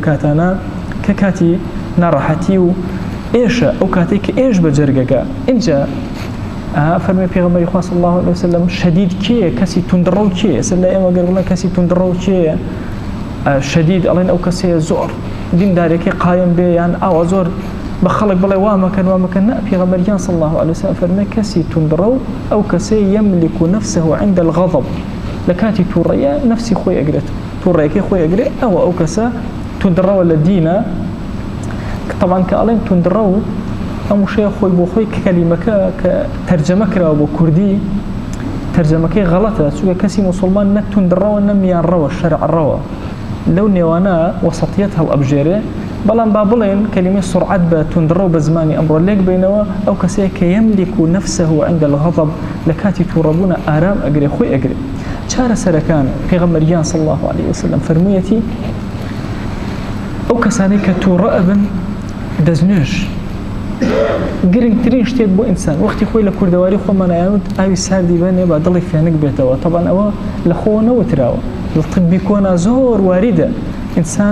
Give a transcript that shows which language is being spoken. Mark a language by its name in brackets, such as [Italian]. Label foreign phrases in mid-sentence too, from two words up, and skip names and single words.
[Central Kurdish] کاتانە کە کاتی ناڕەحەتی و ئێشە ئەو کاتێک کە ئێش بە جەرگەکە اینجا فەرمووی پێغەمبەری خوا [Arabic] صلی الله علیه وسلم [Central Kurdish] شەدید کێیە کەسی توندڕە و کێیە سەر لە ئێمە گەر بڵێن کەسی توندڕە و کێیە شەدید ئەڵێن ئەو کەسەیە زۆر دیندارێکی قایم بێ یان ئاوا زۆر بە خەڵک بڵێ وا مەکەن نا پێغەمبەریان [Arabic] صلی الله علیه وسلم [Central Kurdish] فەرمووی کەسی توندڕە و ئەو کەسەی [Arabic] یەملک نفسه عند الغضب [Central Kurdish] لە کاتی تووڕەیە نفسی خۆی ئەگرێت تووڕەیەکی خۆی ئەگرێت ئەو کەسە توندڕەوە لە دینە طبعا کە ئەڵێن توندڕە و ئەم وشەیە خۆی بۆ خۆی کەلیمەکە کە تەرجەمە کراوە بۆ کوردی تەرجەمەکەی غەڵەتە چونکە کەسی موسڵمان نە توندڕەوە نە میانڕەوە شەرعڕەوە لەو نێوانە وەسەطیەت هەڵئەبژێرێ بەڵام با بڵێن کەلیمەی سرعەت بە توندڕە و بە زمانی ئەمڕۆ لێک بینەوە ئەو کەسەیە کە [Arabic] یەملک نفسه عند الغضب [Central Kurdish] لە کاتی تووڕەبوونە ئارام ئەگرێ خۆی ئەگرێ چارە سەرەکان پێغەمبەریان [Arabic] صلی الله عليه وسلم [Central Kurdish] فەرموویەتی ئەو کەسانەی کە تووڕە ئەبن دەستنوێژ گرنگترین شتێک بۆ ئینسان وەختی خۆی لە کوردەواری خۆمانایەوت ئاوی ساردی بەنێ با دڵی فێنک بێتەوە طبعا ئەوە لە خۆ نەوتراوە لە طبی کۆنا زۆر واریدە ئینسان